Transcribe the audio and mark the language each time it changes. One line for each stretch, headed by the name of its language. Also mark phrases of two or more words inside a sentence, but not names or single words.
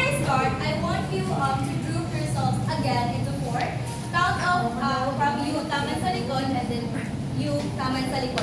English: start, I want you to group yourselves again into four. Count off from you,
Hiligaynon: taman sa likod,
English: and then you,
Hiligaynon: taman sa likod.